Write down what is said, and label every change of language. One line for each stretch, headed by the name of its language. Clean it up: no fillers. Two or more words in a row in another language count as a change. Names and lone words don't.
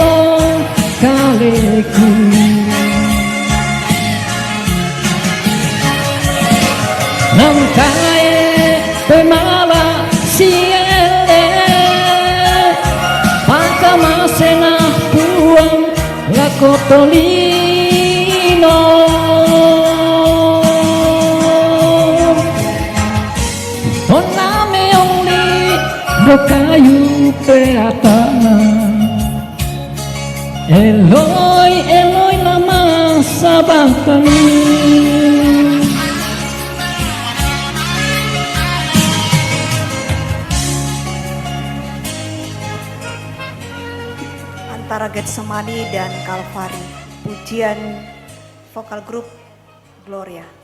Toraja-Sa'dan: kaleku. Nangkae pemala siele Paka masena puang lakotolino Tona meongli bokayu peatana
Aramaic: Eloi, Eloi lama sabachthani
Indonesian: Antara Getsemani dan Kalvari, pujian vokal grup Gloria.